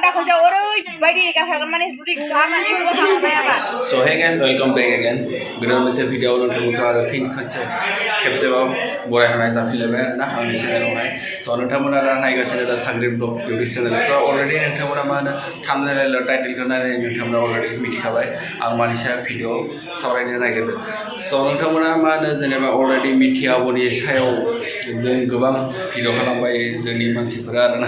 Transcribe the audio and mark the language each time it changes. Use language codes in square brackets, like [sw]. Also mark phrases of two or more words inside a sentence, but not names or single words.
[en] So hey guys, welcome back again. [brx] Video moनसे भिडियो नोंथांमोनखौ आरो फिन खेबसेबाव बरायहोनाय जाफिनलायबाय आरोना आंनि चेनेलावहाय। स' नोंथांमोना दा नायगासिनो दा साग्रिद [en] blog YouTube channel. [brx] स' अलरेडि नोंथांमोना मा होनो [en] thumbnail titlekhou [brx] नायनानै नोंथांमोना अलरेडि मिथिखाबाय आं मानि सायाव भिडिअ सावरायनो नागिरदों। स' नोंथांमोना मा होनो जेनेबा अलरेडि मिथियाबोनि सायाव जों गोबां भिडिअ खालामबाय जोंनि मानसिफोरा आरोना।